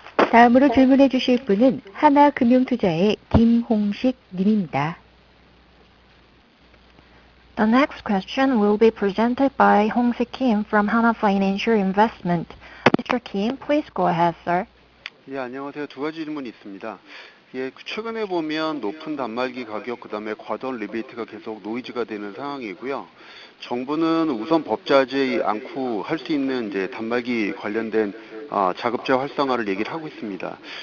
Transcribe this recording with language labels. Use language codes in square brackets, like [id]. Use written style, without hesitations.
[ko] 다음으로 질문해 주실 분은 하나금융투자의 김홍식 님입니다. [en] The next question will be presented by Hong-sik Kim from Hana Financial Investment. Mr. Kim, please go ahead, sir. [ko] 예, 안녕하세요. 두 가지 질문이 있습니다. 예, 최근에 보면 높은 단말기 가격, 그 다음에 과도한 리베이트가 계속 노이즈가 되는 상황이고요. 정부는 우선 법제하지 않고 할 수 있는 이제 단말기 관련된 자급제 활성화를 얘기를 하고 있습니다.